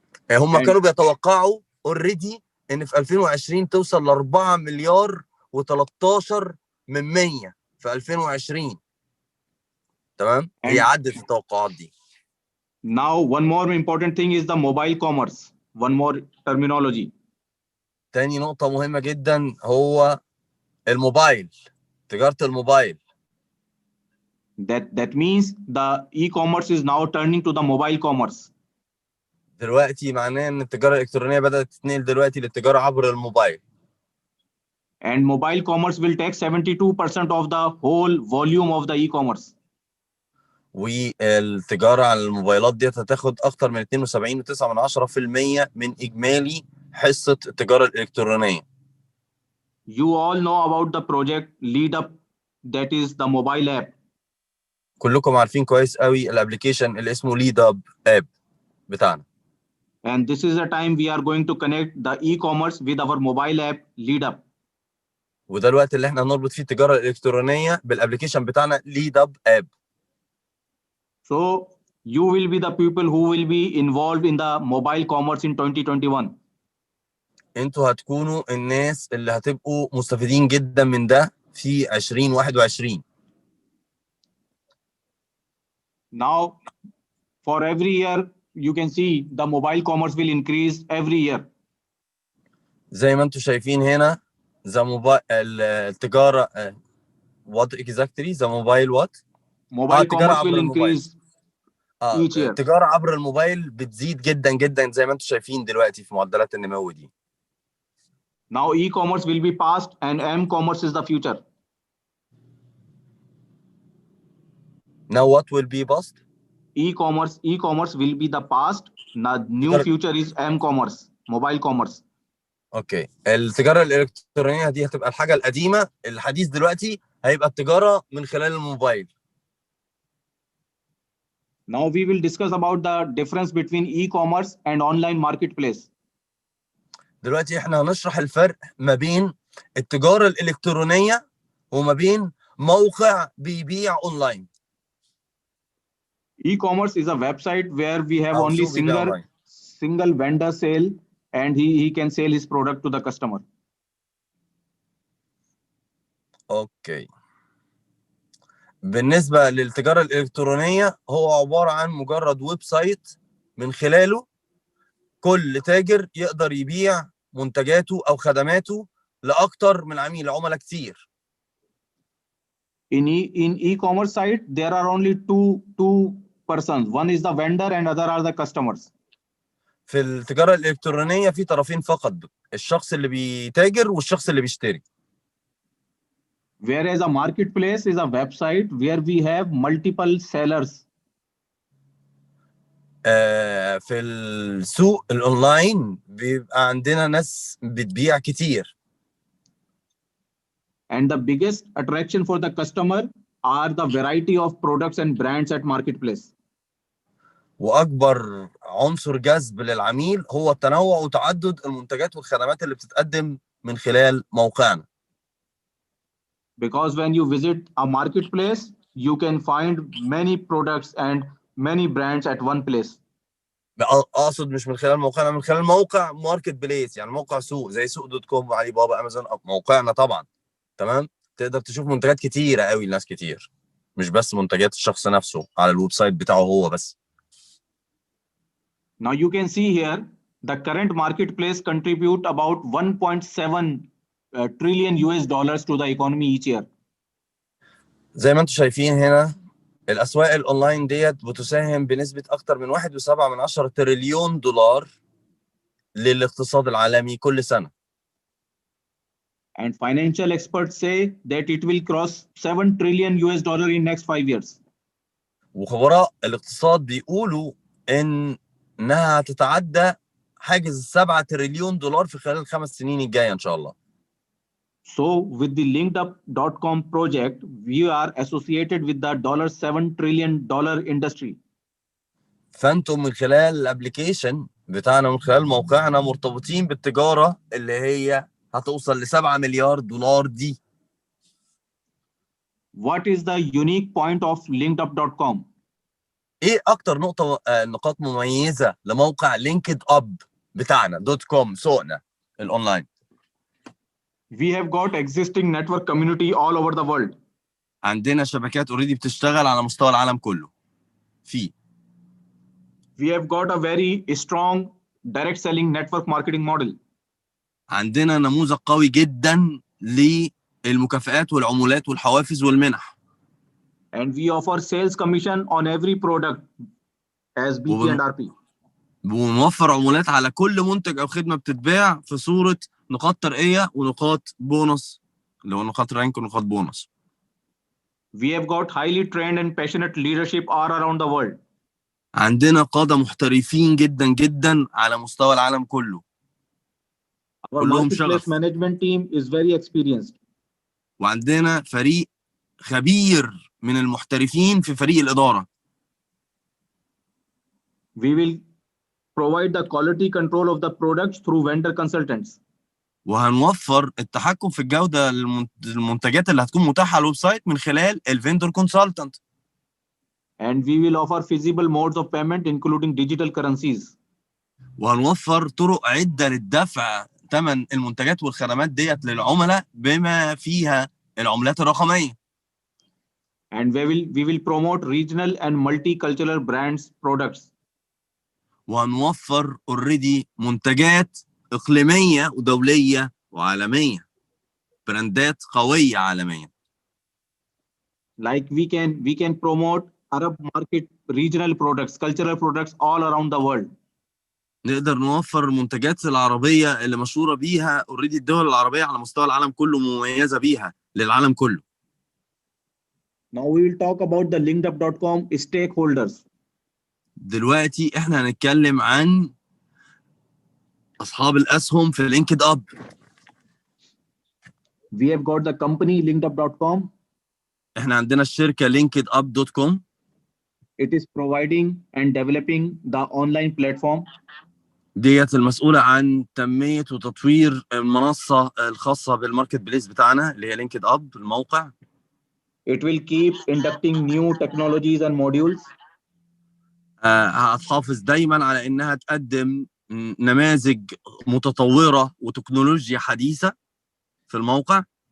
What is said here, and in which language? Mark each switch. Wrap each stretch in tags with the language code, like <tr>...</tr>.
<ar>هم كانوا بيتوقعوا اوريدي ان في 2020 توصل ل 4 مليار و13 من 100 في 2020. تمام؟ هي عدت التوقعات دي.</ar> <en>Now one more important thing is the mobile commerce. One more terminology.</en> <ar>تاني نقطة مهمة جدا هو الموبايل، تجارة الموبايل.</ar> <en>That means the e-commerce is now turning to the mobile commerce.</en> <ar>دلوقتي معناه ان التجارة الإلكترونية بدأت تتنقل دلوقتي للتجارة عبر الموبايل.</ar> <en>And mobile commerce will take 72% of the whole volume of the e-commerce.</en> <ar>والتجارة على الموبايلات ديت هتاخد أكتر من 72.9% من إجمالي حصة التجارة الإلكترونية.</ar> <en>You all know about the project LeadUp, that is the mobile app.</en> <ar>كلكم عارفين كويس قوي الابلكيشن اللي اسمه ليد اب بتاعنا.</ar> <en>And this is the time we are going to connect the e-commerce with our mobile app LeadUp.</en> <ar>وده الوقت اللي احنا هنربط فيه التجارة الإلكترونية بالابلكيشن بتاعنا ليد اب.</ar> <en>So you will be the people who will be involved in the mobile commerce in 2021.</en> <ar>انتوا هتكونوا الناس اللي هتبقوا مستفيدين جدا من ده في 2021.</ar> <en>Now, for every year, you can see the mobile commerce will increase every year.</en> <ar>زي ما انتم شايفين هنا التجارة</ar> <en>what exactly the mobile what Mobile</en> <ar>التجارة</ar> <en>commerce</en> <ar>عبر</ar> <en>will</en> <ar>الموبايل</ar> <en>increase each year.</en> <ar>التجارة عبر الموبايل بتزيد جدا جدا زي ما انتم شايفين دلوقتي في معدلات النمو دي.</ar> <en>Now e-commerce will be past and m-commerce is the future. Now what will be past? E-commerce will be the past. Now new future is m-commerce, mobile commerce.</en> <ar>اوكي التجارة الإلكترونية دي هتبقى الحاجة القديمة، الحديث دلوقتي هيبقى التجارة من خلال الموبايل.</ar> <en>Now we will discuss about the difference between e-commerce and online marketplace.</en> <ar>دلوقتي احنا هنشرح الفرق ما بين التجارة الإلكترونية وما بين موقع بيبيع أونلاين.</ar> <en>E-commerce is a website where we have</en> <ar>أو</ar> <en>only</en> <ar>سوق بيبيع أونلاين.</ar> <en>single vendor sale and he can sell his product to the customer.</en> <ar>اوكي بالنسبة للتجارة الإلكترونية هو عبارة عن مجرد ويب سايت من خلاله كل تاجر يقدر يبيع منتجاته أو خدماته لأكتر من عملاء كتير.</ar> <en>In e-commerce site, there are only two persons. One is the vendor and other are the customers.</en> <ar>في التجارة الإلكترونية في طرفين فقط، الشخص اللي بيتاجر والشخص اللي بيشتري.</ar> <en>Whereas a marketplace is a website where we have multiple sellers.</en> <ar>في السوق الأونلاين بيبقى عندنا ناس بتبيع كتير.</ar> <en>And the biggest attraction for the customer are the variety of products and brands at marketplace.</en> <ar>وأكبر عنصر جذب للعميل هو التنوع وتعدد المنتجات والخدمات اللي بتتقدم من خلال موقعنا.</ar> <en>Because when you visit a marketplace, you can find many products and many brands at one place.</en> <ar>أقصد مش من خلال موقعنا، من خلال موقع ماركت بليس، يعني موقع سوق زي سوق دوت كوم وعلي بابا أمازون. موقعنا طبعا تمام تقدر تشوف منتجات كتيرة قوي لناس كتير، مش بس منتجات الشخص نفسه على الويب سايت بتاعه هو بس.</ar> <en>Now you can see here the current marketplace contribute about 1.7 trillion US dollars to the economy each year.</en> <ar>زي ما انتم شايفين هنا الأسواق الأونلاين ديت بتساهم بنسبة أكتر من 1.7 تريليون دولار للاقتصاد العالمي كل سنة.</ar> <en>And financial experts say that it will cross 7 trillion US dollar in next 5 years.</en> <ar>وخبراء الاقتصاد بيقولوا إنها تتعدى حاجز 7 تريليون دولار في خلال ال5 سنين الجاية إن شاء الله.</ar> <en>So with the linkedup.com project, we are associated with the $7 trillion industry.</en> <ar>فأنتم من خلال الابليكيشن بتاعنا من خلال موقعنا مرتبطين بالتجارة اللي هي هتوصل ل7 مليار دولار دي.</ar> <en>What is the unique point of linkedup.com?</en> <ar>ايه اكتر نقاط مميزة لموقع لينكد اب بتاعنا .com سوقنا الاونلاين؟</ar> <en>We have got existing network community all over the world.</en> <ar>عندنا شبكات اوريدي بتشتغل على مستوى العالم كله.</ar> <en>We have got a very strong direct selling network marketing model.</en> <ar>عندنا نموذج قوي جدا للمكافآت والعمولات والحوافز والمنح.</ar> <en>And we offer sales commission on every product as BP and RP.</en> <ar>ونوفر عمولات على كل منتج او خدمه بتتباع في صوره نقاط ترقيه ونقاط بونص، اللي هو نقاط رانك ونقاط بونص.</ar> <en>We have got highly trained and passionate leadership all around the world.</en> <ar>عندنا قادة محترفين جدا جدا على مستوى العالم كله.</ar> <en>Our marketplace management team is very experienced.</en> <ar>وعندنا فريق خبير من المحترفين في فريق الإدارة.</ar> <en>We will provide the quality control of the products through vendor consultants.</en> <ar>وهنوفر التحكم في الجودة للمنتجات اللي هتكون متاحة على الويب سايت من خلال الفندور كونسلتنت.</ar> <en>And we will offer feasible modes of payment including digital currencies.</en> <ar>وهنوفر طرق عدة للدفع ثمن المنتجات والخدمات ديت للعملاء بما فيها العملات الرقمية.</ar> <en>and we will promote regional and multicultural brands products.</en> <ar>وهنوفر اوريدي منتجات اقليميه ودوليه وعالميه، براندات قويه عالميا.</ar> <en>Like we can promote Arab market regional products, cultural products all around the world.</en> <ar>نقدر نوفر المنتجات العربيه اللي مشهوره بيها اوريدي الدول العربيه على مستوى العالم كله مميزه بيها للعالم كله.</ar> <en>Now we will talk about the linkedup.com stakeholders.</en> <ar>دلوقتي احنا هنتكلم عن اصحاب الاسهم في لينكد اب.</ar> <en>We have got the company linkedup.com.</en> <ar>احنا عندنا الشركه linkedup.com.</ar> <en>It is providing and developing the online platform.</en> <ar>ديت المسؤوله عن تنميه وتطوير المنصه الخاصه بالماركت بليس بتاعنا اللي هي لينكد اب الموقع.</ar> <en>It will keep inducting new technologies and modules.</en> <ar>هتحافظ دايما على انها تقدم نماذج متطوره وتكنولوجيا حديثه في الموقع.</ar>